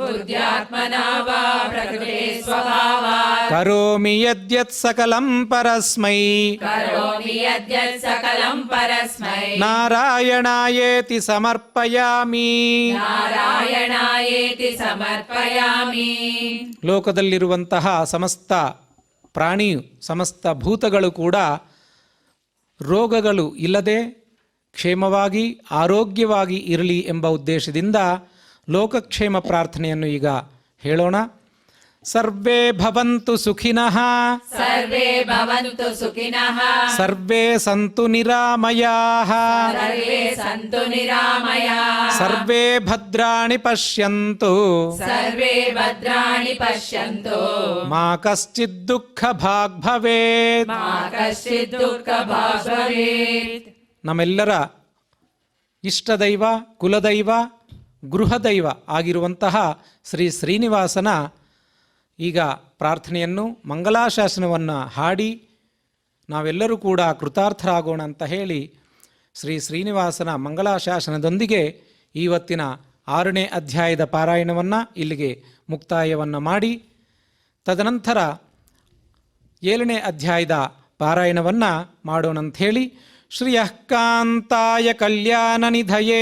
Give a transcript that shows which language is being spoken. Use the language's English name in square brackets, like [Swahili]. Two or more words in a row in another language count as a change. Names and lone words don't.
[Sanskrit] बुद्ध्यात्मना वा प्रकृते स्वभावात् ಕರೋಮಿ ಯದ್ಯತ್ ಸಕಲಂ ಪರಸ್ಮೈ करोमि यद्यत् सकलं परस्मै ನಾರಾಯಣಾಯೇತಿ ಸಮರ್ಪಯಾಮಿ. नारायणायेति समर्पयामि. [Kannada] ಲೋಕದಲ್ಲಿರುವಂತಹ ಸಮಸ್ತ ಪ್ರಾಣಿಯು ಸಮಸ್ತ ಭೂತಗಳು ಕೂಡ ರೋಗಗಳು ಇಲ್ಲದೆ ಕ್ಷೇಮವಾಗಿ ಆರೋಗ್ಯವಾಗಿ ಇರಲಿ ಎಂಬ ಉದ್ದೇಶದಿಂದ ಲೋಕಕ್ಷೇಮ ಪ್ರಾರ್ಥನೆಯನ್ನು ಈಗ ಹೇಳೋಣ. [Sanskrit] ಸರ್ವೇ ಭವಂತು ಸುಖಿನಃ, सर्वे भवन्तु सुखिनः, ಸರ್ವೇ ಸಂತು ನಿರಾಮಯಾಃ, सर्वे सन्तु निरामयाः, ಸರ್ವೇ ಭದ್ರಾಣಿ ಪಶ್ಯಂತು, सर्वे भद्राणि पश्यन्तु, ಮಾ ಕಶ್ಚಿತ್ ದುಃಖ ಭಾಗ್ ಭವೇತ್. मा कश्चित् दुःखभाग् भवेत्. [Kannada] ನಮ್ಮೆಲ್ಲರ ಇಷ್ಟದೈವ ಕುಲದೈವ ಗೃಹದೈವ ಆಗಿರುವಂತಹ ಶ್ರೀ ಶ್ರೀನಿವಾಸನ ಈಗ ಪ್ರಾರ್ಥನೆಯನ್ನು ಮಂಗಲಾಶಾಸನವನ್ನು ಹಾಡಿ ನಾವೆಲ್ಲರೂ ಕೂಡ ಕೃತಾರ್ಥರಾಗೋಣ ಅಂತ ಹೇಳಿ ಶ್ರೀ ಶ್ರೀನಿವಾಸನ ಮಂಗಲಾಶಾಸನದೊಂದಿಗೆ ಇವತ್ತಿನ 6ನೇ ಅಧ್ಯಾಯದ ಪಾರಾಯಣವನ್ನು ಇಲ್ಲಿಗೆ ಮುಕ್ತಾಯವನ್ನು ಮಾಡಿ ತದನಂತರ 7ನೇ ಅಧ್ಯಾಯದ ಪಾರಾಯಣವನ್ನು ಮಾಡೋಣಂಥೇಳಿ [Sanskrit] ಶ್ರಿಯಃ ಕಾಂತಾಯ ಕಲ್ಯಾಣ ನಿಧಯೇ